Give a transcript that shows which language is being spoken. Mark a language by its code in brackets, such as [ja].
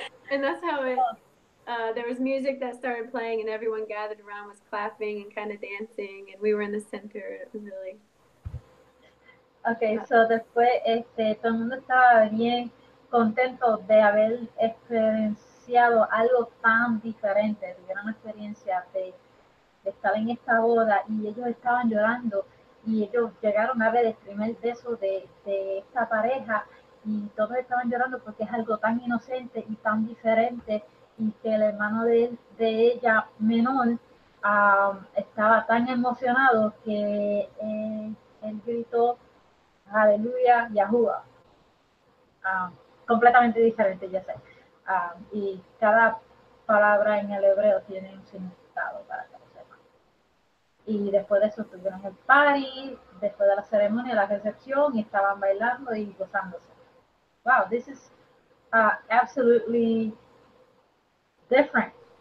[en] And that's how it. There was music that started playing, and everyone gathered around was clapping and kind of dancing, and we were in the center. It was really. Ok, so [es] después todo el mundo estaba bien contento de haber experienciado algo tan diferente, tuvieron una experiencia de estar en esta boda, y ellos estaban llorando, y ellos llegaron a ver el primer beso de esta pareja, y todos estaban llorando porque es algo tan inocente y tan diferente, y que el hermano de ella menor estaba tan emocionado que él gritó aleluya, Yahuwah. Completamente diferente, ya sé. Y cada palabra en el hebreo tiene un significado para que lo sepan. Y después de eso tuvieron el party, después de la ceremonia, la recepción, y estaban bailando y gozándose. [en] Wow, this is absolutely different.